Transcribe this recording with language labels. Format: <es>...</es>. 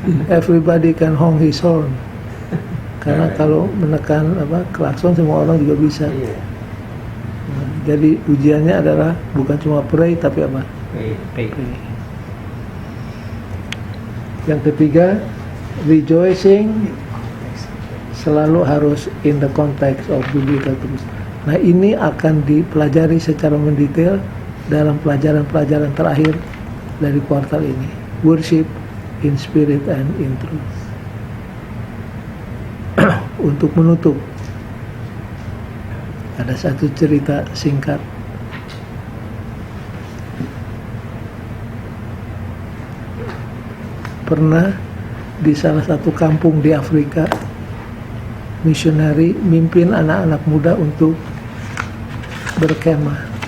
<en>Everybody can honk his horn.</en> <id>Karena kalau menekan klakson semua orang juga bisa. Nah, jadi ujiannya adalah bukan cuma pray tapi apa?</id> <en>pay.</en> <id>Yang ketiga, rejoicing selalu harus</id> <en>in the context of biblical truth.</en> <id>Nah, ini akan dipelajari secara mendetail dalam pelajaran-pelajaran terakhir dari kuartal ini.</id> <en>Worship in spirit and in truth.</en> <id>Untuk menutup, ada satu cerita singkat. Pernah di salah satu kampung di Afrika, misionari mimpin anak-anak muda untuk berkemah.</id>